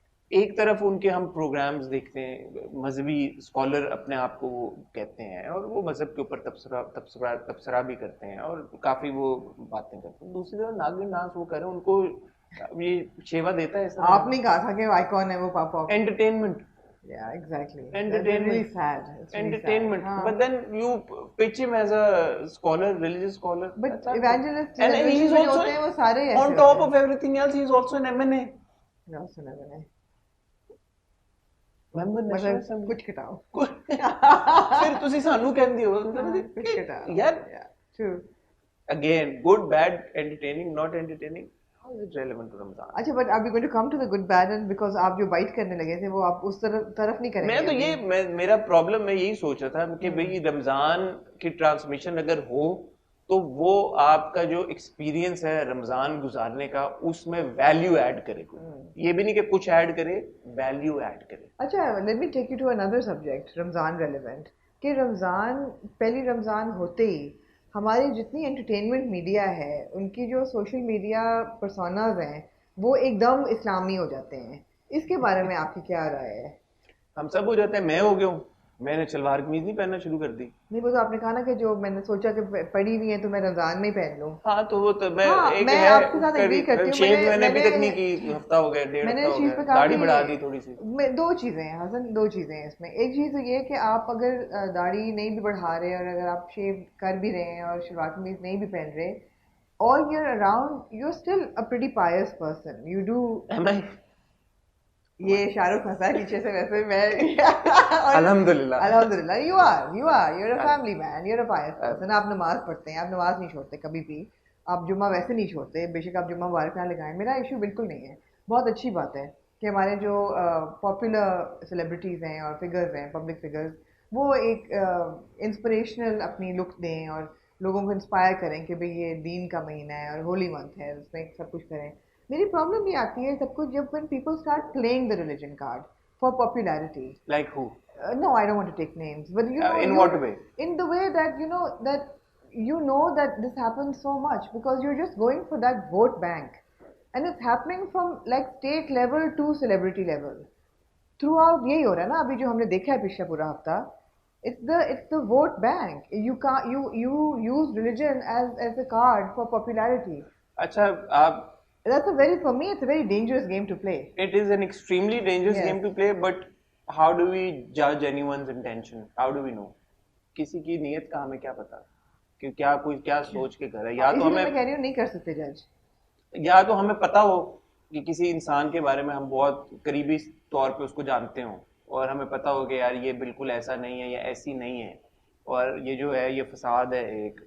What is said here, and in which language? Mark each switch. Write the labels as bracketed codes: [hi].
[ur] ایک طرف ان کے ہم پروگرامز دیکھتے ہیں, مذہبی اسکالر اپنے آپ کو وہ کہتے ہیں اور وہ مذہب کے اوپر تبصرہ بھی کرتے ہیں اور کافی وہ باتیں کرتے ہیں. دوسری طرف ناگن ناچ وہ کریں, ان کو یہ شیوا دیتا ہے. آپ نے کہا تھا کہ آئیکن ہے وہ پاپا, entertainment. [en] Yeah, exactly. Entertainment. That's really sad. It's really Entertainment. sad. But then you pitch him as a scholar, religious scholar. But evangelists, and he's also [ur] وہ سارے ایسے [en] on top of everything else, he's also an M&A. No, also an M&A. [ur] مطلب [pa] کچھ کٹاؤ. پھر تسی سانو کہندے ہو کچھ کٹاؤ [ur] یار. [en] True. Again, good, bad, entertaining, not entertaining. How is it relevant to Ramadan? [ur] اچھا, but are we going to come to the good, bad, and because آپ جو بائٹ کرنے لگے تھے وہ آپ اس طرف نہیں کریں گے. میں تو یہ میرا پرابلم میں یہی سوچ رہا تھا کہ بھئی رمضان کی ٹرانسمیشن اگر ہو تو وہ آپ کا جو ایکسپیرینس ہے رمضان گزارنے کا اس میں ویلیو ایڈ کرے. یہ بھی نہیں کہ کچھ ایڈ کرے, ویلیو ایڈ کرے. اچھا, let me take you to another subject, Ramzan relevant. کہ رمضان پہلی رمضان ہوتے ہی ہماری جتنی انٹرٹینمنٹ میڈیا ہے ان کی جو سوشل میڈیا پرسوناز ہیں وہ ایک دم اسلامی ہو جاتے ہیں. اس کے بارے میں آپ کی کیا رائے ہے؟ ہم سب ہو جاتے ہیں. میں ہو گیا ہوں, میں نے شلوار قمیض نہیں پہننا شروع کر دی. نہیں, وہ تو آپ نے کہا نا کہ جو میں نے سوچا کہ پڑھی نہیں ہے تو میں رمضان میں ہی پہن لوں. ہاں تو وہ تو میں آپ کے ساتھ ایگری کرتی ہوں. میں نے ابھی تک نہیں کی, ہفتہ ہو گیا, ڈیڑھ ہفتہ ہو گیا, داڑھی بڑھا دی تھوڑی سی. دو چیزیں ہیں حسن, دو چیزیں ہیں اس میں. ایک چیز تو یہ کہ آپ اگر داڑھی نہیں بھی بڑھا رہے اور اگر آپ شیو کر بھی رہے ہیں اور شلوار قمیض نہیں بھی پہن رہے, all year around you're still a pretty pious person. [en] You do. Am I? [ur] یہ شاہ رخ ہنسا ہے پیچھے سے, ویسے میں الحمدللہ [en] you are you're a family man, you're a pious person. [ur] آپ نماز پڑھتے ہیں, آپ نماز نہیں چھوڑتے کبھی بھی, آپ جمعہ ویسے نہیں چھوڑتے, بے شک آپ جمعہ مبارک نہ لگائیں, میرا ایشو بالکل نہیں ہے. بہت اچھی بات ہے کہ ہمارے جو پاپولر سیلیبریٹیز ہیں اور فگرز ہیں, پبلک فگرز, وہ ایک انسپریشنل اپنی لک دیں اور لوگوں کو انسپائر کریں کہ بھئی یہ دین کا مہینہ ہے اور ہولی منتھ ہے, اس میں سب کچھ کریں. [en] میری پرابلم یہ آتی ہے سب کچھ جب when people start playing the religion card for popularity. Like who? No, I don't want to take names, but you know, in what way? In the way that you know that this happens so much because you're just going for that vote bank, and it's happening from like state level to celebrity level. [ur] Throughout یہی ہو رہا ہے نا ابھی جو ہم نے دیکھا ہے پچھلا پورا ہفتہ. [en] It's the vote bank. You use religion as a card for popularity. [ur] اچھا, آپ [en] for me it's a very dangerous game to play. It is an extremely dangerous game to play, but how do we judge anyone's intention? How do we know? [ur] کسی کی نیت کا ہمیں کیا پتا کہ کیا کوئی کیا سوچ کے کر رہا ہے. یا تو ہمیں, میں کہہ رہی ہوں نہیں کر سکتے جج. یا تو ہمیں پتا ہو کہ کسی انسان کے بارے میں ہم بہت قریبی طور پہ اس کو جانتے ہوں اور ہمیں پتا ہو کہ یار یہ بالکل ایسا نہیں ہے یا ایسی نہیں ہے اور یہ جو ہے یہ فساد ہے ایک.